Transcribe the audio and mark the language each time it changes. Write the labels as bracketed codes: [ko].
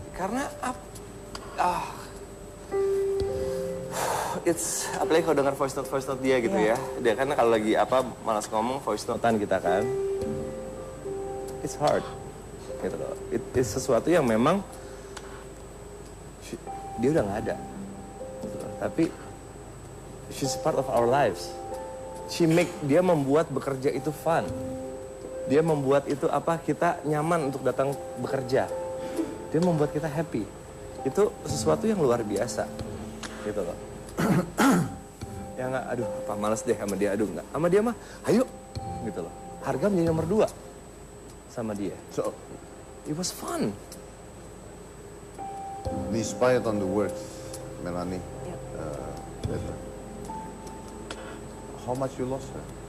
[id] Karena it's apalagi kalau dengar voice note dia gitu ya. Dia kan kalau lagi malas ngomong voice notean kita kan. [en] It's hard. [id] Gitu loh. It's sesuatu yang memang dia udah nggak ada. Gitu loh. Tapi [en] she's part of our lives. [id] Dia membuat bekerja itu fun. Dia membuat itu kita nyaman untuk datang bekerja. Dia membuat kita happy. Itu sesuatu yang luar biasa. Gitu loh. Ya nggak, aduh apa males deh sama dia, aduh nggak. Sama dia mah, ayo gitu loh. Harga menjadi nomor 2 sama dia. [en] So, It was fun. despite on the works, Melanie, Yeah. that, how much you lost her?